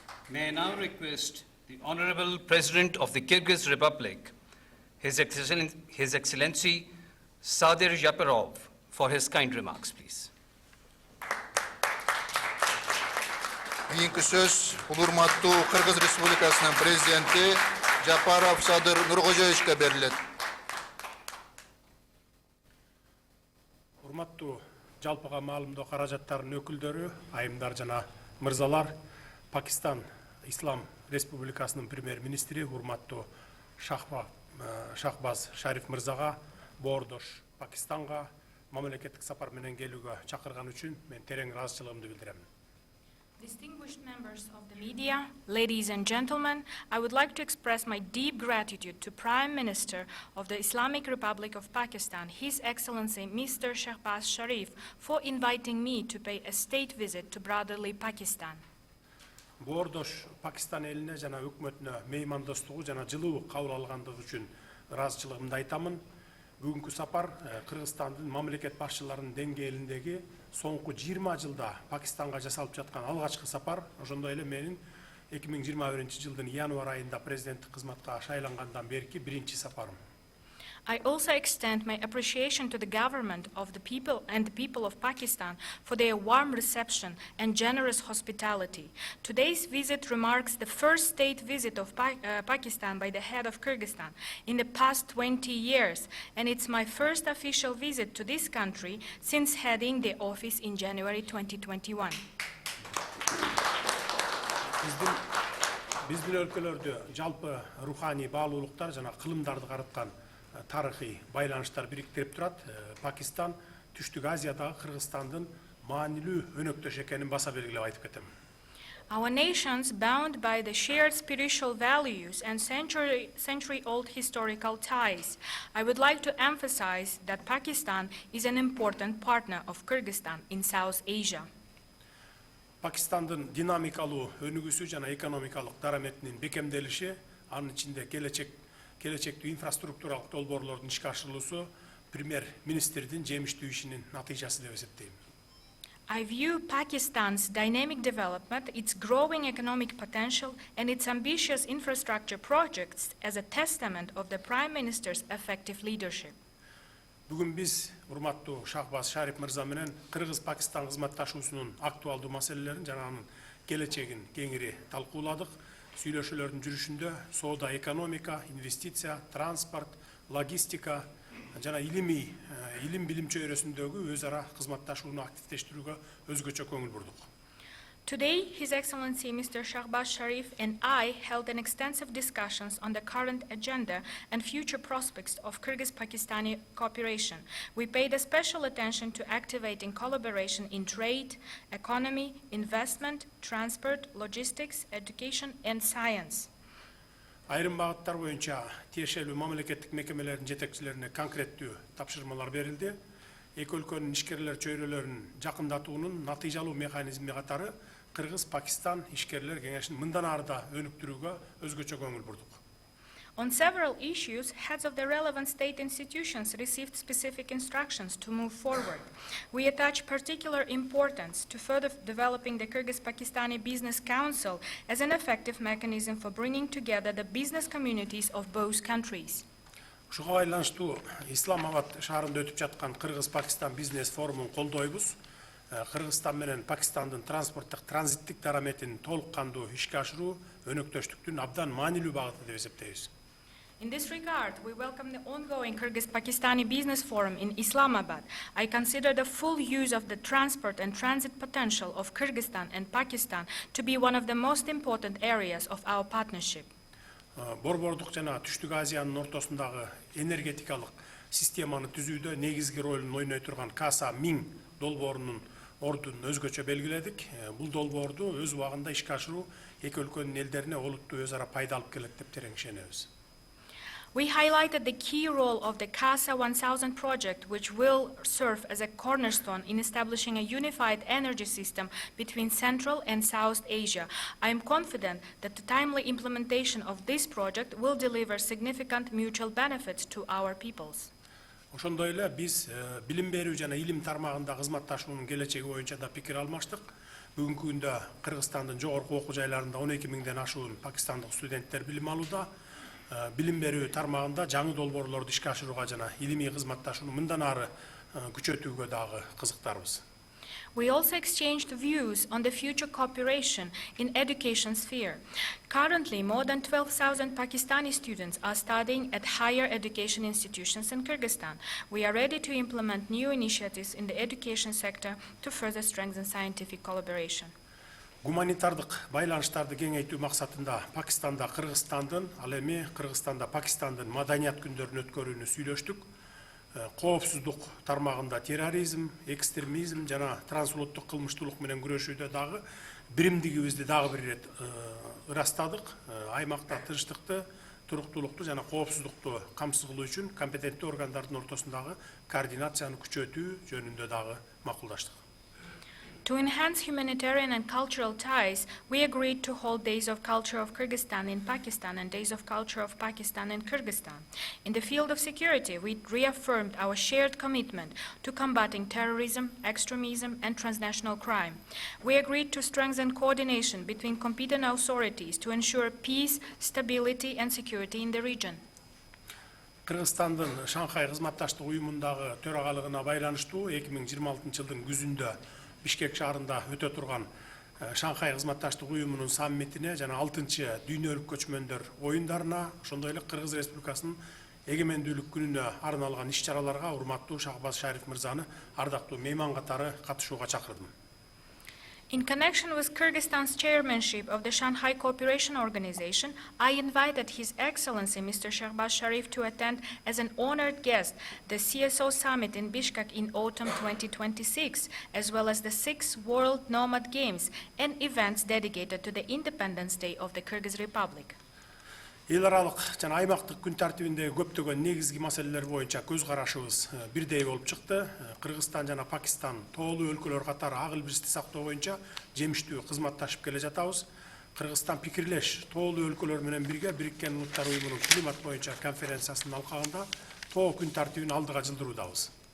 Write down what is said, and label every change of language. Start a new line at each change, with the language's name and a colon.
English: May I now request the Honorable President of the Kyrgyz Republic, His Excellency Sadir Japarov, for his kind remarks, please.
Kyrgyz: Keyinki söz ulurmattуу Kırgız Respublikasынын президенти Japarov Sadir Nurkojoyevичке берилет. Урматтуу жалпыга маалымдоо каражаттарынын өкүлдөрү, айымдар жана мырзалар, Пакистан Ислам Республикасынын премьер-министри урматтуу Шахбаз Шариф мырзага боордош Пакистанга мамлекеттик сапар менен келүүгө чакырган үчүн мен терең ыраазычылыгымды билдирем.
English: Distinguished members of the media, ladies and gentlemen, I would like to express my deep gratitude to Prime Minister of the Islamic Republic of Pakistan, His Excellency Mr. Shahbaz Sharif, for inviting me to pay a state visit to brotherly Pakistan.
Kyrgyz: Боордош Пакистан элине жана өкмөтүнө меймандостугу жана жылуу кабыл алгандыгы үчүн ыраазычылыгымды айтамын. Бүгүнкү сапар Кыргызстандын мамлекет башчыларынын деңгээлиндеги соңку 20 жылда Пакистанга жасалып жаткан алгачкы сапар, ошондой эле менин 2021 жылдын январь айында президенттик кызматка шайлангандан берки биринчи сапарым.
English: I also extend my appreciation to the government of the people and the people of Pakistan for their warm reception and generous hospitality. Today's visit marks the first state visit of Pakistan by the head of Kyrgyzstan in the past 20 years, and it's my first official visit to this country since heading the office in January 2021.
Kyrgyz: Биздин өлкөлөрдө жалпы руханий баалуулуктар жана кылымдарды караткан тарыхый байланыштар бириктирип турат. Пакистан Түштүк Азиядагы Кыргызстандын маанилүү өнөктөш экенин баса белгилеп айтып кетем.
English: Our nations, bound by the shared spiritual values and century-old historical ties, I would like to emphasize that Pakistan is an important partner of Kyrgyzstan in South Asia.
Kyrgyz: Пакистандын динамикалуу өнүгүүсү жана экономикалык дараметинин бекемделиши, анын ичинде келечектүү инфраструктуралык долбоорлордун ишке ашырылуусу премьер-министрдин жемиштүү ишинин натыйжасы деп эсептейм.
English: I view Pakistan's dynamic development, its growing economic potential, and its ambitious infrastructure projects as a testament of the Prime Minister's effective leadership.
Kyrgyz: Бүгүн биз урматтуу Шахбаз Шариф мырза менен Кыргыз-Пакистан кызматташуусунун актуалдуу маселелерин жана анын келечегин кеңири талкууладык. Сүйлөшүүлөрдүн жүрүшүндө соода, экономика, инвестиция, транспорт, логистика жана илим билим чөйрөсүндөгү өз ара кызматташууну активдештирүүгө өзгөчө көңүл бурдук.
English: Today, His Excellency Mr. Shahbaz Sharif and I held an extensive discussions on the current agenda and future prospects of Kyrgyz-Pakistani cooperation. We paid a special attention to activating collaboration in trade, economy, investment, transport, logistics, education, and science.
Kyrgyz: Айрым багыттар боюнча тиешелүү мамлекеттик мекемелердин жетекчилерине конкреттүү тапшырмалар берилди. Эки өлкөнүн ишкерлер чөйрөлөрүн жакындатуунун натыйжалуу механизми катары Кыргыз-Пакистан ишкерлер кеңешин мындан ары да өнүктүрүүгө өзгөчө көңүл бурдук.
English: On several issues, heads of the relevant state institutions received specific instructions to move forward. We attach particular importance to further developing the Kyrgyz-Pakistani Business Council as an effective mechanism for bringing together the business communities of both countries.
Kyrgyz: Ушуга байланыштуу Исламабад шаарында өтүп жаткан Кыргыз-Пакистан бизнес форумун колдойбуз. Кыргызстан менен Пакистандын транспорттук транзиттик дараметин толук кандуу ишке ашыруу өнөктөштүктүн абдан маанилүү багыты деп эсептейбиз.
English: In this regard, we welcome the ongoing Kyrgyz-Pakistani Business Forum in Islamabad. I consider the full use of the transport and transit potential of Kyrgyzstan and Pakistan to be one of the most important areas of our partnership.
Kyrgyz: Борбордук жана Түштүк Азиянын ортосундагы энергетикалык системаны түзүүдө негизги ролун ойной турган Каса 1000 долбоорунун ордун өзгөчө белгиледик. Бул долбоорду өз убагында ишке ашыруу эки өлкөнүн элдерине олуттуу өз ара пайда алып келет деп терең ишенебиз.
English: We highlighted the key role of the CASA 1000 project, which will serve as a cornerstone in establishing a unified energy system between Central and South Asia. I am confident that the timely implementation of this project will deliver significant mutual benefits to our peoples.
Kyrgyz: Ошондой эле биз билим берүү жана илим тармагында кызматташуунун келечеги боюнча да пикир алмаштык. Бүгүнкү күндө Кыргызстандын жогорку окуу жайларында 12 миңден ашуун пакистандык студенттер билим алууда. Билим берүү тармагында жаңы долбоорлорду ишке ашырууга жана илимий кызматташууну мындан ары күчөтүүгө дагы кызыктарбыз.
English: We also exchanged views on the future cooperation in education sphere. Currently, more than 12,000 Pakistani students are studying at higher education institutions in Kyrgyzstan. We are ready to implement new initiatives in the education sector to further strengthen scientific collaboration.
Kyrgyz: Гуманитардык байланыштарды кеңейтүү максатында Пакистанда Кыргызстандын, ал эми Кыргызстанда Пакистандын маданият күндөрүн өткөрүүнү сүйлөштүк. Коопсуздук тармагында терроризм, экстремизм жана трансулуттук кылмыштуулук менен күрөшүүдө дагы биримдигибизди дагы бир ирет ырастадык. Аймакта тынчтыкты, туруктуулукту жана коопсуздукту камсыз кылуу үчүн компетенттүү органдардын ортосундагы координацияны күчөтүү жөнүндө дагы макулдаштык.
English: To enhance humanitarian and cultural ties, we agreed to hold Days of Culture of Kyrgyzstan in Pakistan and Days of Culture of Pakistan in Kyrgyzstan. In the field of security, we reaffirmed our shared commitment to combating terrorism, extremism, and transnational crime. We agreed to strengthen coordination between competent authorities to ensure peace, stability, and security in the region.
Kyrgyz: Кыргызстандын Шанхай кызматташтык уюмундагы төрагалыгына байланыштуу 2026 жылдын күзүндө Бишкек шаарында өтө турган Шанхай кызматташтык уюмунун саммитине жана 6-чы дүйнөлүк көчмөндөр оюндарына, ошондой эле Кыргыз Республикасынын эгемендүүлүк күнүнө арналган иш-чараларга урматтуу Шахбаз Шариф мырзаны ардактуу мейман катары катышууга чакырдым.
English: In connection with Kyrgyzstan's chairmanship of the Shanghai Cooperation Organization, I invited His Excellency Mr. Shahbaz Sharif to attend as an honored guest the CSO Summit in Bishkek in autumn 2026, as well as the 6th World Nomad Games and events dedicated to the Independence Day of the Kyrgyz Republic.
Kyrgyz: Эл аралык жана аймактык күн тартибиндеги көптөгөн негизги маселелер боюнча көз карашыбыз бирдей болуп чыкты. Кыргызстан жана Пакистан тоолуу өлкөлөр катары ак илбирсти сактоо боюнча жемиштүү кызматташып келе жатабыз. Кыргызстан пикирлеш тоолуу өлкөлөр менен бирге Бириккен Улуттар уюмунун климат боюнча конференциясынын алкагында тоо күн тартибин алдыга жылдыруудабыз.